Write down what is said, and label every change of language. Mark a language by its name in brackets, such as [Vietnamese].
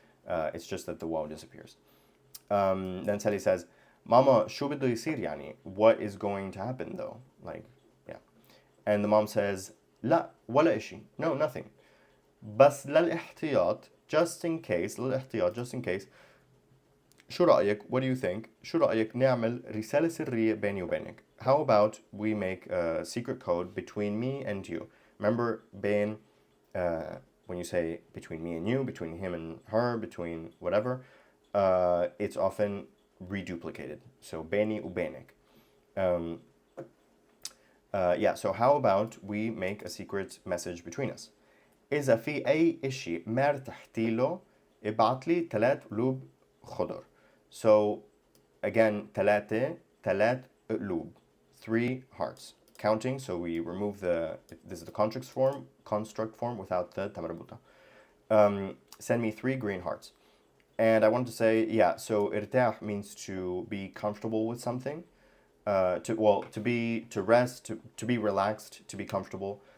[English] It's just that the waw disappears. Then Sally says, Mama, [Arabic] شو بده يصير يعني? [English] What is going to happen though? Like, yeah. And the mom says, [Arabic] لا ولا إشي. [English] No, nothing. [Arabic] بس للاحتياط, [English] just in case, للاحتياط, just in case. [Arabic] شو رأيك? [English] What do you think? [Arabic] شو رأيك نعمل رسالة سرية بيني وبينك? [English] How about we make a secret code between me and you? Remember, بين, when you say between me and you, between him and her, between whatever, it's often reduplicated. [Arabic] So بيني وبينك. [English] Yeah, so how about we make a secret message between us? [Arabic] إذا في أي إشي ما ارتحتي له ابعت لي 3 قلوب خضر. [English] So again, [Arabic] ثلاثة قلوب, [English] 3 hearts. Counting, so we remove this is the construct form without the tamarbuta. Send me 3 green hearts. And I wanted to say, yeah, so irtah means to be comfortable with something, to rest, to be relaxed, to be comfortable.